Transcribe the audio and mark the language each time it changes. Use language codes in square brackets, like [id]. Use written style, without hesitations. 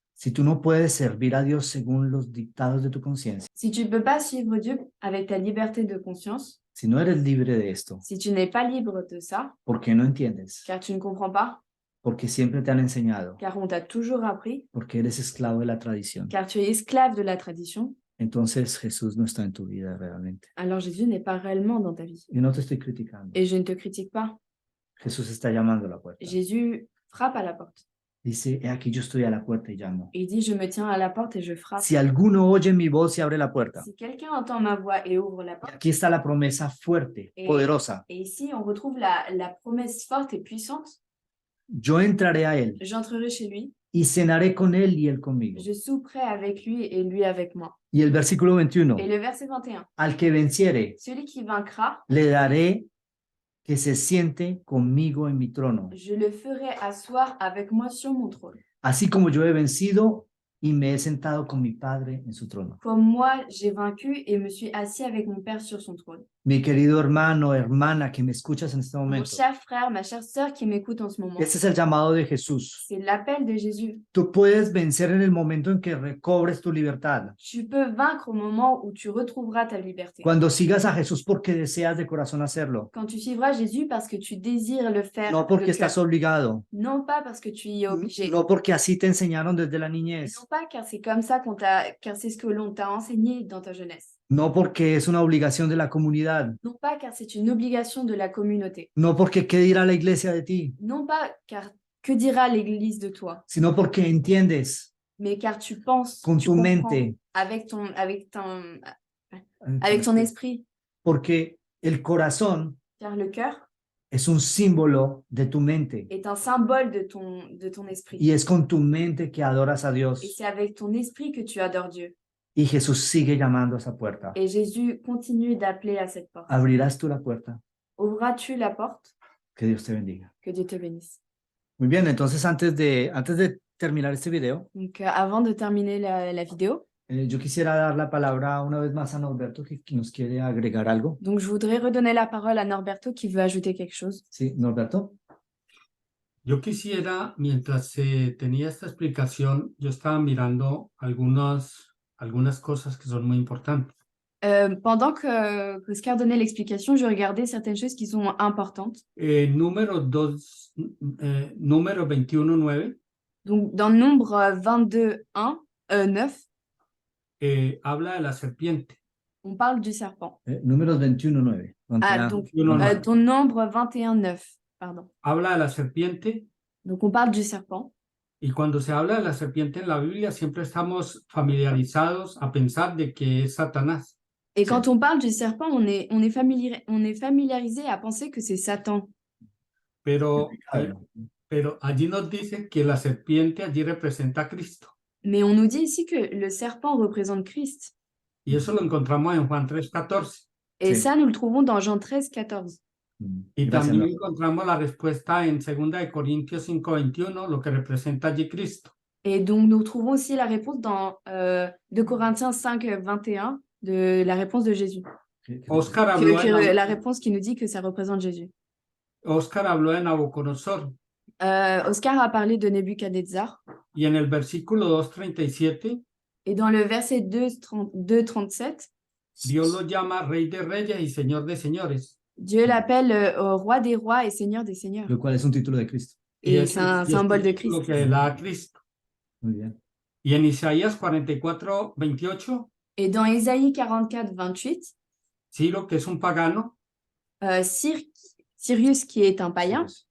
[es] si tú no puedes servir a Dios según los dictados de tu conciencia, [fr] si tu ne peux pas suivre Dieu avec ta liberté de conscience, [es] si no eres libre de esto, [fr] si tu n'es pas libre de ça, [es] ¿por qué no entiendes? [fr] car tu ne comprends pas, [es] Porque siempre te han enseñado, [fr] car on t'a toujours appris, [es] porque eres esclavo de la tradición. [fr] car tu es esclave de la tradition, [es] Entonces Jesús no está en tu vida realmente. [fr] alors Jésus n'est pas réellement dans ta vie. [es] Y no te estoy criticando. [fr] Et je ne te critique pas. [es] Jesús está llamando a la puerta. [fr] Jésus frappe à la porte. [es] Dice, he aquí yo estoy a la puerta y llamo. [fr] Il dit, je me tiens à la porte et je frappe. [es] Si alguno oye mi voz y abre la puerta. [fr] Si quelqu'un entend ma voix et ouvre la [es] Y [fr] porte, [es] aquí está la promesa fuerte, poderosa. [fr] et ici on retrouve la promesse forte et puissante, [es] Yo entraré a él [fr] j'entrerai chez lui, [es] y cenaré con él y él conmigo. [fr] je souperai avec lui et lui avec moi. [es] Y el versículo 21. [fr] Et le verset 21, [es] Al que venciere, [fr] celui qui vaincra, [es] le daré que se siente conmigo en mi trono. [fr] je le ferai asseoir avec moi sur mon trône. [es] Así como yo he vencido y me he sentado con mi Padre en su trono. [fr] Comme moi, j'ai vaincu et me suis assis avec mon Père sur son trône. [es] Mi querido hermano, hermana, que me escuchas en este [fr] Mon [es] momento. [fr] cher frère, ma chère sœur qui m'écoute en ce moment, [es] Este es el llamado de Jesús. [fr] c'est l'appel de Jésus. [es] Tú puedes vencer en el momento en que recobres tu libertad. [fr] Tu peux vaincre au moment où tu retrouveras ta liberté. [es] Cuando sigas a Jesús porque deseas de corazón hacerlo. [fr] Quand tu suivras Jésus parce que tu désires le faire, [es] No porque [fr] de [es] estás [fr] cœur. [es] obligado. [fr] Non pas parce que tu y es obligé. [es] No porque así te enseñaron desde la niñez. [fr] Non pas car c'est comme ça car c'est ce que l'on t'a enseigné dans ta jeunesse. [es] No porque es una obligación de la comunidad. [fr] Non pas car c'est une obligation de la communauté. [es] No porque qué dirá la iglesia de ti. [fr] Non pas car que dira l'Église de toi, [es] Sino porque entiendes [fr] mais car tu penses, [es] con tu [fr] tu comprends [es] mente. [fr] avec ton esprit. [es] Porque el corazón [fr] Car le cœur [es] es un símbolo de tu mente. [fr] est un symbole de ton esprit. [es] Y es con tu mente que adoras a [fr] Et [es] Dios. [fr] c'est avec ton esprit que tu adores Dieu. [es] Y Jesús sigue llamando a esa puerta. [fr] Et Jésus continue d'appeler à cette porte. [es] ¿Abrirás tú la puerta? [fr] Ouvras-tu la porte? [es] Que Dios te bendiga. [fr] Que Dieu te bénisse. [es] Muy bien, entonces antes de terminar este video, [fr] Donc, avant de terminer la vidéo, [es] yo quisiera dar la palabra una vez más a Norberto que nos quiere agregar algo. [fr] donc je voudrais redonner la parole à Norberto qui veut ajouter quelque chose. [es] Sí, Norberto. Yo quisiera, mientras se tenía esta explicación, yo estaba mirando algunas cosas que son muy importantes. [fr] Pendant que Oscar donnait l'explication, je regardais certaines choses qui sont importantes. [es] Número 21:9 [fr] Donc, dans Nombre 9, [es] habla de la serpiente. [fr] on parle du serpent. [es] Números 21:9. [fr] Ah, donc, [es] 21:9. [fr] dans Nombre 21, 9, pardon. [es] Habla de la serpiente [fr] Donc, on parle du serpent [es] Y cuando se habla de la serpiente en la Biblia, siempre estamos familiarizados a pensar de que es Satanás. [fr] Et [es] Sí. [fr] quand on parle du serpent, on est familiarisé à penser que c'est Satan. [es] Pero, Claro. pero allí nos dice que la serpiente allí representa a Cristo. [fr] Mais on nous dit ici que le serpent représente Christ. [es] Y eso lo encontramos en Juan 3:14. [fr] Et [es] Sí. [fr] ça, nous le trouvons dans Jean 13, 14. [es] Y Gracias, también Norberto. encontramos la respuesta en 2 de Corintios 5:21, lo que representa allí Cristo. [fr] Et donc, nous trouvons aussi la réponse dans 2 Corinthiens 5, 21, de la réponse de Jésus. [es] Oscar habló, [fr] La réponse qui nous dit que ça représente Jésus. [es] Oscar habló de Nabucodonosor [fr] Oscar a parlé de Nebuchadnezzar. [es] y en el versículo 2:37 [fr] Et dans le verset 2, 37, [es] Dios lo llama Rey de Reyes y Señor de Señores. [fr] Dieu l'appelle Roi des rois et Seigneur des seigneurs. [es] Lo cual es un título de Cristo. [fr] Et c'est un symbole de [es] Lo [fr] Christ. [es] que le da a Cristo. Muy bien. Y en Isaías 44:28, [fr] Et dans Ésaïe 44, 28, [es] Ciro, que es un pagano, [fr] Sirius, qui est un païen,